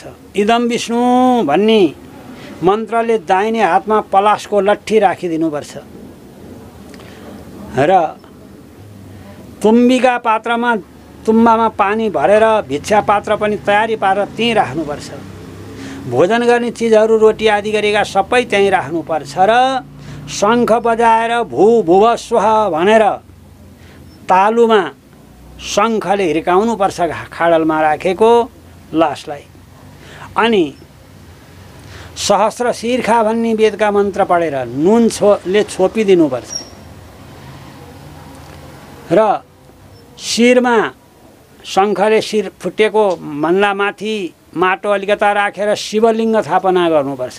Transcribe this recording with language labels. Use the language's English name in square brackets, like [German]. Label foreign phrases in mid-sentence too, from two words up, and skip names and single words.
[Nepali] इदम विष्णु भन्ने मन्त्रले दाहिने हातमा पलासको लट्ठी राखिदिनुपर्छ र तुम्बिका पात्रमा तुम्बामा पानी भरेर भिक्षा पात्र पनि तयारी पारेर त्यहीँ राख्नुपर्छ। भोजन गर्ने चिजहरू रोटी आदि गरेका सबै त्यहीँ राख्नुपर्छ र शङ्ख बजाएर [Sanskrit] भू भुव स्वः [Nepali] भनेर तालुमा शङ्खले हिर्काउनुपर्छ खाडलमा राखेको लासलाई। अनि [Sanskrit] सहस्र शीर्षा [Nepali] भन्ने वेदका मन्त्र पढेर नुनले छोपिदिनुपर्छ र शिरमा शङ्खले शिर फुटेको भन्दा माथि माटो अलिकता राखेर शिवलिङ्ग स्थापना गर्नुपर्छ।